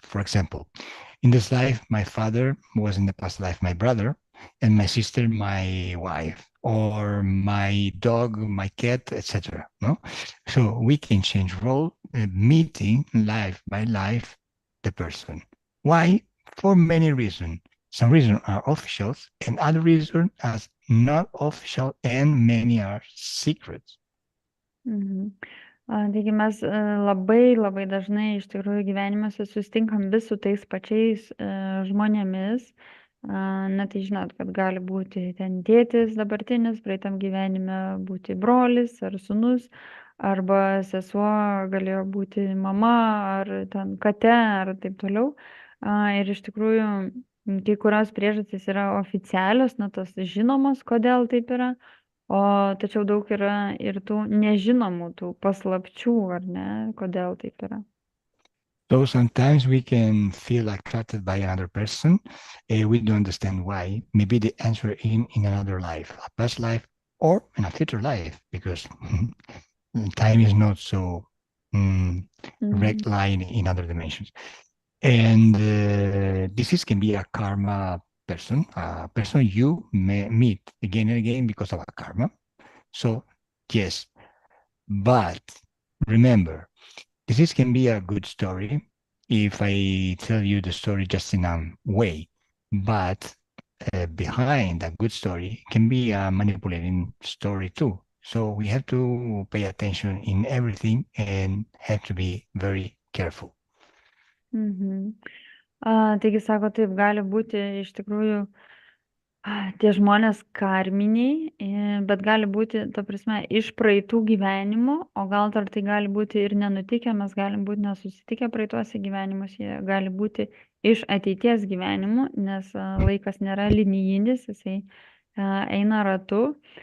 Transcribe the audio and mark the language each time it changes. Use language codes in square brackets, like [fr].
[en] For example, in this life my father was in the past life my brother, and my sister my wife, or my dog my cat, etc. So we can change role, meeting life by life the person. Why? For many reasons. Some reasons are official and other reasons are not official, and many are secrets. [lt] Taigi mes labai dažnai iš tikrųjų gyvenimuose susitinkam vis su tais pačiais žmonėmis. Tai žinot, kad gali būti ten tėtis dabartinis, praeitam gyvenime būti brolis ar sūnus, arba sesuo galėjo būti mama, ar ten kate, ar taip toliau. Ir iš tikrųjų kai kurios priežastys yra oficialios, tos žinomos, kodėl taip yra, tačiau daug yra ir tų nežinomų, tų paslapčių, ar ne, kodėl taip yra. [en] So sometimes we can feel attracted by another person. We don't understand why. Maybe the answer in another life, a past life or in a future life, because time is not so direct line in other dimensions. And this can be a karma person, a person you may meet again and again because of a karma. So yes, but remember, this can be a good story if I tell you the story just in a way, but behind a good story can be a manipulating story too. So we have to pay attention in everything and have to be very careful. [lt] Taigi sako, taip gali būti iš tikrųjų tie žmonės karminiai, bet gali būti, ta prasme, iš praeitų gyvenimų, o gal dar tai gali būti ir nenutikę, mes galim būti nesusitikę praeituose gyvenimus, jie gali būti iš ateities gyvenimų, nes laikas nėra linijinis, jisai eina ratu.